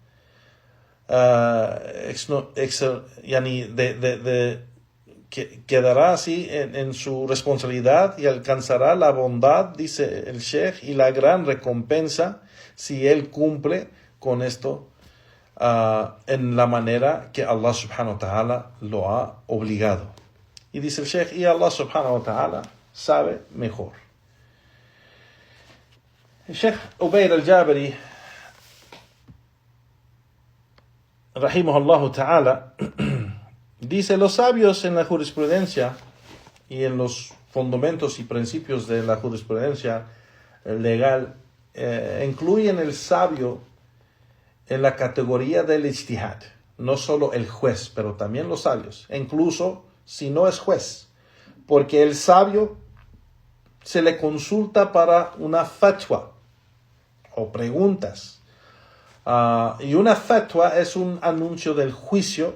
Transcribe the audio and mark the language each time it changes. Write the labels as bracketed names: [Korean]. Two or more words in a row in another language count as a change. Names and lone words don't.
[Spanish] quedará así en su responsabilidad y alcanzará la bondad, dice el Sheikh, y la gran recompensa si él cumple con esto en la manera que Allah [Arabic] سبحانه وتعالى [Spanish] lo ha obligado. Y dice el Sheikh, y Allah [Arabic] سبحانه وتعالى [Spanish] sabe mejor. El Sheikh Ubayd al-Jabari, [Arabic] رحمه الله تعالى, [Spanish] dice: los sabios en la jurisprudencia y en los fundamentos y principios de la jurisprudencia legal incluyen el sabio en la categoría del ijtihad, no solo el juez, pero también los sabios, incluso si no es juez, porque el sabio se le consulta para una fatwa o preguntas, y una fatwa es un anuncio del juicio.